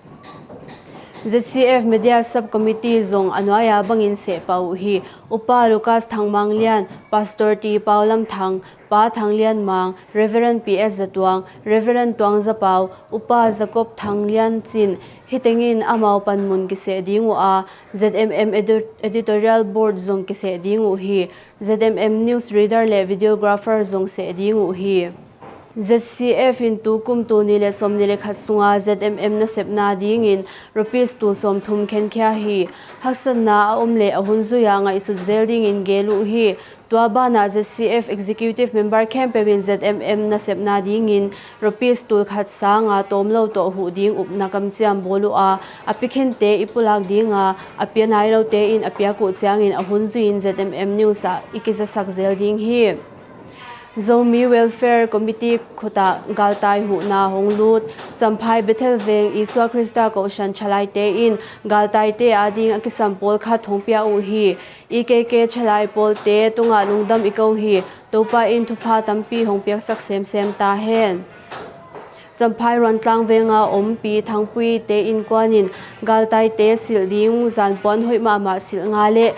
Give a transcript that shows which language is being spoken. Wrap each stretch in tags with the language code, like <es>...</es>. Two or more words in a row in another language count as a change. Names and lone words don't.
<ctd>ZCF Media Subcommittee zong anwaya bangin se pau hi upa Lucas Thangmanglian Pastor T Paulam Thang pa Thanglian mang Reverend PS Zatwang Reverend Twang Zapau upa Jacob Thanglian chin hitengin amau panmun ki se dingu a ZMM</ctd> <en>editorial board</en> <ctd>zong ki se dingu hi ZMM</ctd> <en>news reader</en> <ctd>le videographer zong se dingu hi ZCF in tukum tuni le somni le khasunga ZMM na sepna ding in rupees tu som thum khen kya hi haksan na omle ahunzu ya nga isu zelding in gelu hi tuaba na ZCF</ctd> <en>executive member campaign</en> <ctd>ZMM na sepna ding in rupees tu khat sanga tomlo to hu ding upna kam chiam bolu a apikhin te ipulak dinga apia nai lo te in apia ku chiang in ahunzu in ZMM news a ikisa sak zelding hi Zomi Welfare Committee Khuta Galtai Hu na Honglut Champhai Bethel Veng Iswa Krista Koshan Chalai te in Galtai te ading akisam pol kha thongpia u hi EKK Chalai pol te tunga lungdam iko hi topa in thupa tampi hongpiak sak sem sem ta hen Champhai Rontlang Venga Ompi Thangpui te in kwanin Galtai te sil ding zanpon hoi mama sil ngale</ctd>